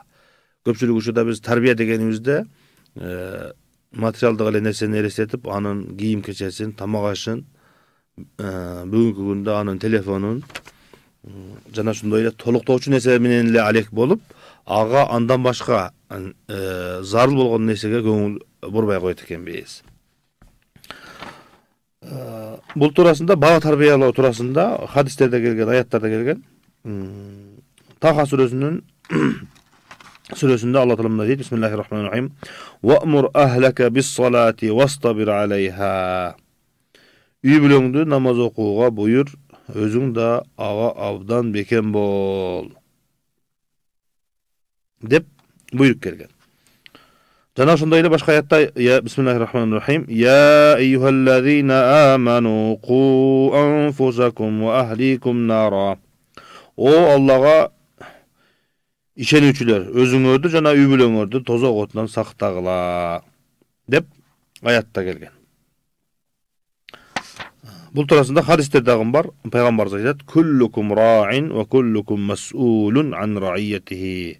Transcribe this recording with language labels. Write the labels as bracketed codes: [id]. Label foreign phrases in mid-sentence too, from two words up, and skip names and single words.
[ky] Көпчүлүк учурда биз тарбия дегенибизде материалдык эле нерсени элестетип, анын кийим кечесин, тамак ашын, бүгүнкү күндө анын телефонун жана ошондой эле толуктоочу нерсе менен эле алек болуп, ага андан башка зарыл болгон нерсеге көңүл бурбай коет экенбиз. Бул туурасында, бала тарбиялоо туурасында хадистерде келген, аяттарда келген. Таха сүрөсүндө Алла Таала мындай дейт: [ar] بسم الله الرحمن الرحيم. وأمر أهلك بالصلاة واصطبر عليها. [ky] Үй бүлөңдү намаз окууга буйрур, өзүң да ага абдан бекем бол. Деп буйрук келген. Жана ошондой эле башка аятта [ar] بسم الله الرحمن الرحيم. يا أيها الذين آمنوا قوا أنفسكم وأهليكم نارا. [ky] О Аллага ишенүүчүлөр, өзүңөрдү жана үй бүлөңөрдү тозок отунан сактагыла деп аятта келген. Бул туурасында хадистер дагы бар. Пайгамбарыбыз айтат: [ar] "كلكم راع وكلكم مسؤول عن رعيته."